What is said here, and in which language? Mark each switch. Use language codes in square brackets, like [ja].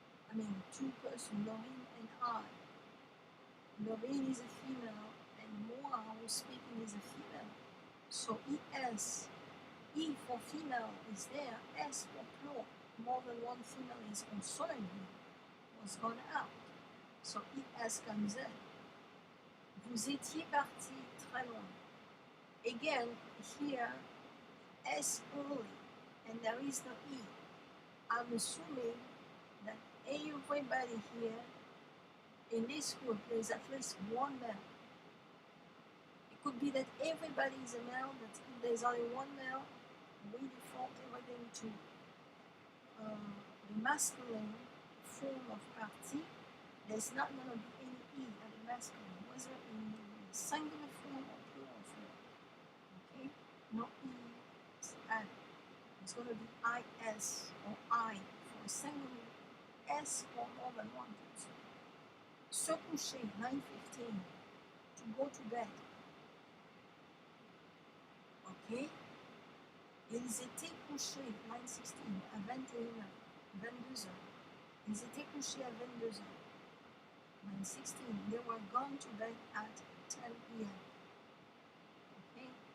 [en] I mean, two persons, Laurine and I. Laurine is a female, and moi, who's speaking, is a female. So ES, E for female is there, S for plural. More than one female is concerned here, was gone out. So ES comes in. [fr] Vous étiez parti très loin. [en] Again, here, S only, and there is no E. I'm assuming that everybody here in this group, there's at least one male. It could be that everybody is a male, but if there's only one male, we default everything to the masculine form of parti. There's not going to be any E at the masculine, whether in the singular form or plural form. Okay? No E is added. It's going to be IS or I for singular, S for more than one person. [fr] Se coucher, [en] line 15, to go to bed. Okay? [fr] Ils étaient couchés, [en] line 16, [fr] à 21h, 22h. Ils étaient couchés à 22h. [en] Line 16, they were gone to bed at 10 p.m. Okay?